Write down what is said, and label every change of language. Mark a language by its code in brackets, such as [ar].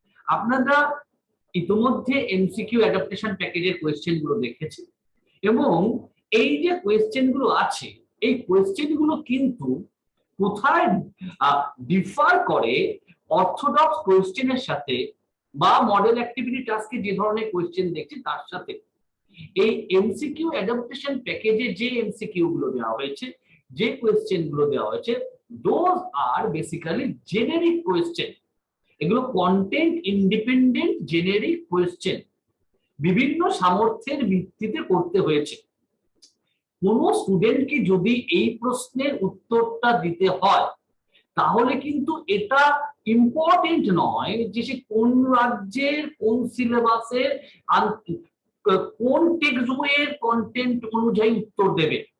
[bn] আপনারা ইতিমধ্যে MCQ adaptation প্যাকেজের কোয়েশ্চেন গুলো দেখেছি এবং এই যে কোয়েশ্চেন গুলো আছে এই কোয়েশ্চেন গুলো কিন্তু কোথায় ডিফার করে অর্থোডক্স কোয়েশ্চেনের সাথে বা মডেল অ্যাক্টিভিটি টাস্কে যে ধরনের কোয়েশ্চেন দেখছি তার সাথে। এই এমসিকিউ অ্যাডাপ্টেশন প্যাকেজে যে এমসিকিউ গুলো দেওয়া হয়েছে, যে কোয়েশ্চেন গুলো দেওয়া হয়েছে [en] Those are basically generic question. [bn] এগুলো কন্টেন্ট ইন্ডিপেন্ডেন্ট জেনেরিক কোয়েশ্চেন, বিভিন্ন সামর্থ্যের ভিত্তিতে করতে হয়েছে। কোন স্টুডেন্টকে যদি এই প্রশ্নের উত্তরটা দিতে হয় তাহলে কিন্তু এটা ইম্পর্টেন্ট নয় যে সে কোন রাজ্যের কোন সিলেবাসের কোন টেক্সট বইয়ের কন্টেন্ট অনুযায়ী উত্তর দেবে।